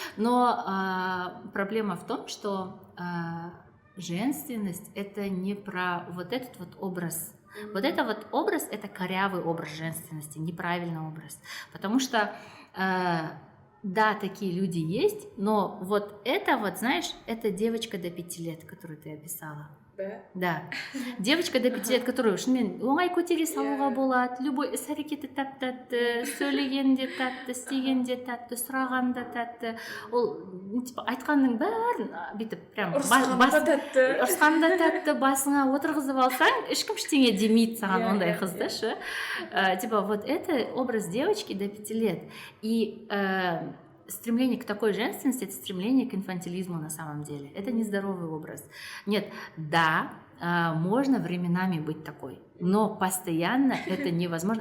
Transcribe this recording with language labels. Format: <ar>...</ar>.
<ru>Но проблема в том, что женственность это не про вот этот вот образ. Вот это вот образ, это корявый образ женственности, неправильный образ. Потому что да, такие люди есть, но вот это вот, знаешь, это девочка до 5 лет, которую ты описала. Да. Девочка до 5 лет, которую</ru> <kk>шынымен оңай көтере салуға болады, любой іс-әрекеті тәтті, сөйлегенде тәтті, істегенде тәтті, сұрағанда тәтті. Ол типа айтқанның бәрін бүйтіп прям ұрысқанда тәтті, басыңа отырғызып алсаң, ешкім ештеңе демейді саған ондай қызды ше.</kk> <ru>Типа вот это образ девочки до 5 лет. И стремление к такой женственности – это стремление к инфантилизму на самом деле. Это нездоровый образ. Нет, да, можно временами быть такой, но постоянно это невозможно.</ru>